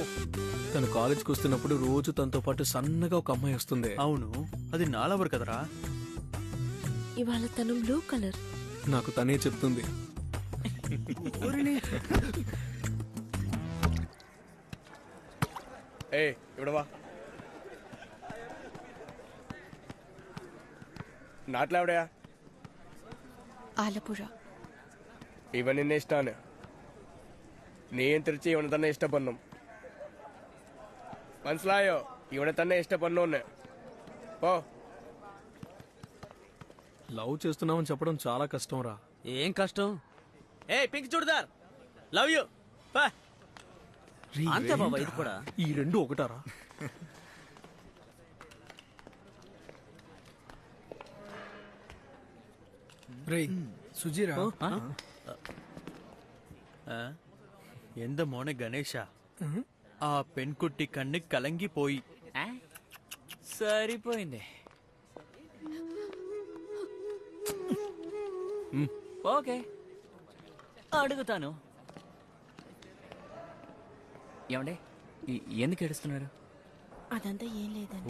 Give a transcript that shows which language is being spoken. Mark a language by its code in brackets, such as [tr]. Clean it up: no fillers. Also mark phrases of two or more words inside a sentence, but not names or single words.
[te] తను కాలేజ్కి వస్తున్నప్పుడు రోజు తనతో పాటు సన్నగా ఒక అమ్మాయి వస్తుంది. అవును, అది నాలవరు కదరా. ఇవాళ తను బ్లూ కలర్. నాకు తనే చెప్తుంది. ఏ ఇవిడవా, [ml] നാട്ടിലെവിടെയാ? ആലപ്പുഴ. ഇവൻ എന്നെ ഇഷ്ടാണ്. നീയും തിരിച്ച് ഇവനെ തന്നെ ഇഷ്ടപ്പെടുന്നു. മനസ്സിലായോ? ഇവനെ തന്നെ ഇഷ്ടപ്പെടുന്നു. ഓ, [te] లవ్ చేస్తున్నామని చెప్పడం చాలా కష్టం రా. ఏం కష్టం? ఏ పింక్ చూడదార్, [en] love you. [te] అంతే బాబా, ఇది కూడా. ఈ రెండు ఒకటారా? రేయ్ సుజీరా, [ml] എന്ത് മോനെ ഗണേശ, ആ പെൺകുട്ടി കണ്ണ് കലങ്ങിപ്പോയി. [te] ఆ? సరిపోయింది. ఓకే, అడుగుతాను. ఏమండే, ఎందుకు ఏడుస్తున్నారు? అదంతా ఏం లేదండి.